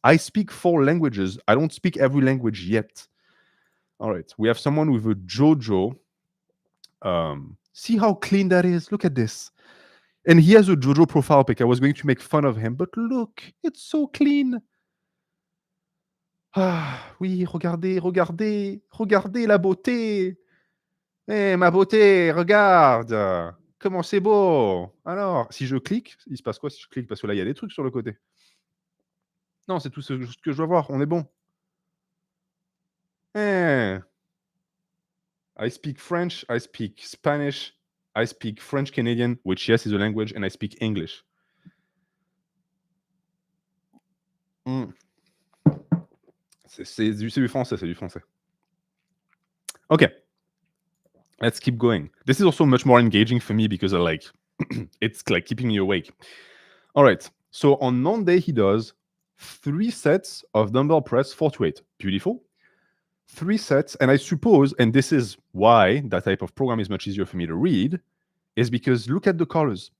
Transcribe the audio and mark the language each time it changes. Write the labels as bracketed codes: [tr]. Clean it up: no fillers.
[en] I speak 4 languages. I don't speak every language yet. All right. We have someone with a JoJo. See how clean that is? Look at this. And he has a JoJo profile pic. I was going to make fun of him, but look, it's so clean. [fr] Ah, oui, regardez la beauté. Eh, ma beauté, regarde. Comment c'est beau. Alors, si je clique, il se passe quoi si je clique? Parce que là, il y a des trucs sur le côté. Non, c'est tout ce que je dois voir. On est bon. Eh. [en] I speak French, I speak Spanish, I speak French Canadian, which, yes, is a language, and I speak English. Mm. [fr] C'est du français, c'est du français. [en] Okay, let's keep going. This is also much more engaging for me because I like it's like keeping me awake. All right. So on Monday, he does 3 sets of dumbbell press 4 to 8. Beautiful. 3 sets. And I suppose, and this is why that type of program is much easier for me to read, is because look at the colors.